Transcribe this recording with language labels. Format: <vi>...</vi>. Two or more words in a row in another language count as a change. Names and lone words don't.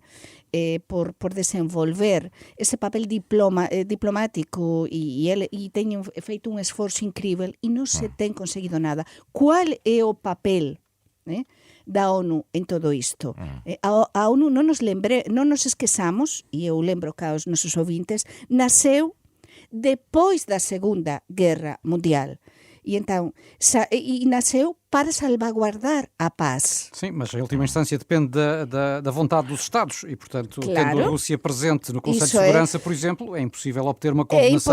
<gl>Por desenvolver ese papel diplomático e teñen feito un esforzo incrível e non se ten conseguido nada.</gl> <pt>Qual é o papel da ONU en todo isto?</pt> <gl>A ONU non nos esquezamos, e eu lembro que aos nosos ouvintes, nasceu depois da Segunda Guerra Mundial.</gl> <pt>E então, nasceu para salvaguardar a paz. Sim, mas a última instância depende da vontade dos Estados e, portanto, claro, tendo a Rússia presente no Conselho de isso Segurança, por exemplo, é impossível obter uma condenação.</pt>